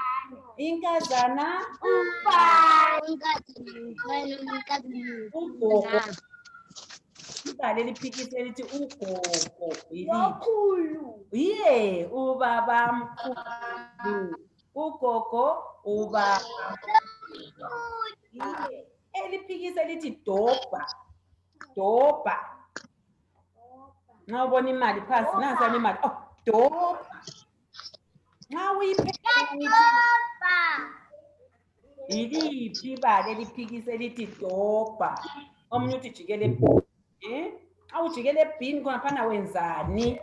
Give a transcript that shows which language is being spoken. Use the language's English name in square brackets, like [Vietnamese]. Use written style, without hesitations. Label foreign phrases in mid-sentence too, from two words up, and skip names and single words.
[North Ndebele] Inkazana. Ugogo. Ibala eliphikisa elithi ugogo. Iliphi? Ubaba mkhulu. Ugogo. Ubaba. Eliphikisa elithi doba. Nxa ubona imali phansi, nansani imali. Doba. Nxa uyiphethe iliphi ibala eliphikisa elithi doba? Omunye uthi jikele ebhini. Awujikele ebhini khonaphana wenzani?